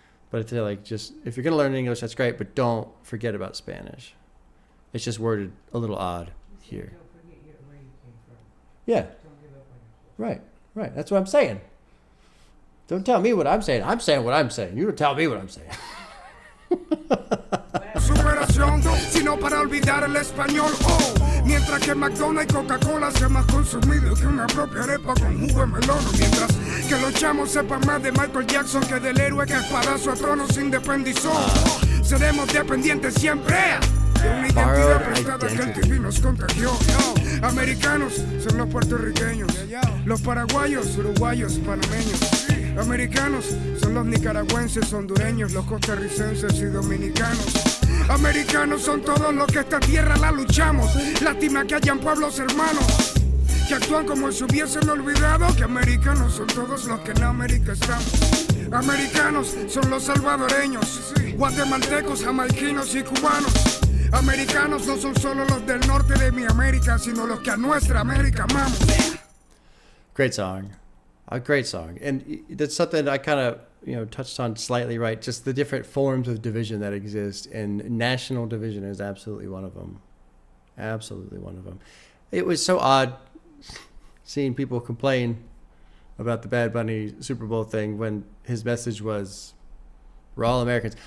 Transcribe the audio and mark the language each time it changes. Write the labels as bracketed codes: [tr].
[en] But it's like, just if you're going to learn English, that's great, but don't forget about Spanish. It's just worded a little odd here. Don't forget where you came from. Yeah. Don't give up on yourself. Right. That's what I'm saying. Don't tell me what I'm saying. I'm saying what I'm saying. You don't tell me what I'm saying. [es] Superación, sino para olvidar el español, mientras que McDonald's y Coca-Cola sea más consumido que una propia arepa con jugo de melón, mientras que los chamos sepan más de Michael Jackson que del héroe que espadazo a trono se independizó. Seremos dependientes siempre de una identidad prestada que el TV nos contagió. Americanos son los puertorriqueños, los paraguayos, uruguayos, panameños. Americanos son los nicaragüenses, hondureños, los costarricenses y dominicanos. Americanos son todos los que esta tierra la luchamos. Lástima que hayan pueblos hermanos que actúan como si hubiesen olvidado que americanos son todos los que en América estamos. Americanos son los salvadoreños, guatemaltecos, jamaiquinos y cubanos. Americanos no son solo los del norte de mi América, sino los que a nuestra América amamos. [en] Great song. A great song. And that's something I kind of, touched on slightly, right? Just the different forms of division that exist. And national division is absolutely one of them. Absolutely one of them. It was so odd seeing people complain about the Bad Bunny Super Bowl thing when his message was, we're all Americans.